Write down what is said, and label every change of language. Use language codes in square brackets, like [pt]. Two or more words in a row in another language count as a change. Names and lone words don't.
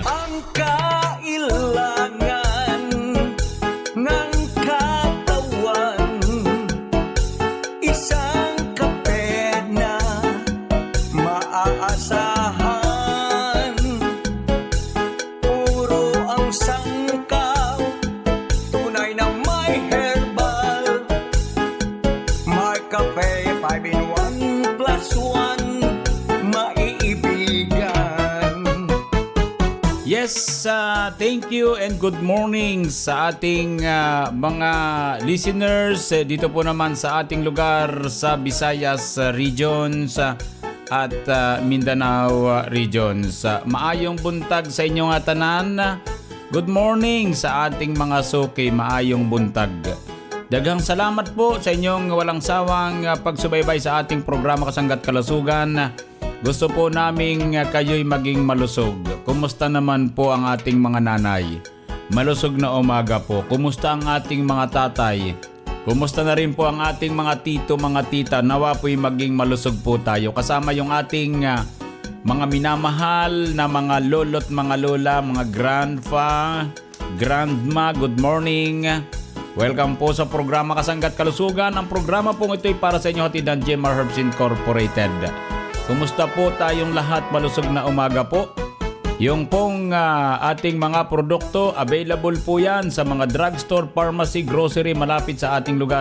[tl] Ang kailangan ng katawan, isang kape na maaasahan. Puro ang sangkaw, tunay na may herbal. Mark Cafe 5-in-1 plus 1, maiibigan. [en] Yes, thank you and good morning [tl] sa ating mga listeners dito po naman sa ating lugar sa Visayas regions at Mindanao regions. [ceb] Maayong buntag sa inyong tanan. [en] Good morning [tl] sa ating mga suki, [ceb] maayong buntag. Daghang salamat [tl] po sa inyong walang sawang pagsubaybay sa ating programa Kasangga't Kalusugan. Gusto po naming kayo'y maging malusog. Kumusta naman po ang ating mga nanay? malusog na umaga po. Kumusta ang ating mga tatay? Kumusta na rin po ang ating mga tito, mga tita? Nawa po'y maging malusog po tayo. Kasama yung ating mga minamahal na mga lolo't mga lola, mga [en] grandpa, grandma, good morning. [tl] Welcome po sa programa Kasangga't Kalusugan. Ang programa pong ito ay para sa inyo hatid ng Jemar Herbs Incorporated. Kumusta po tayong lahat? Malusog na umaga po. Yung pong ating mga produkto, available po yan sa mga drugstore, pharmacy, grocery malapit sa ating lugar.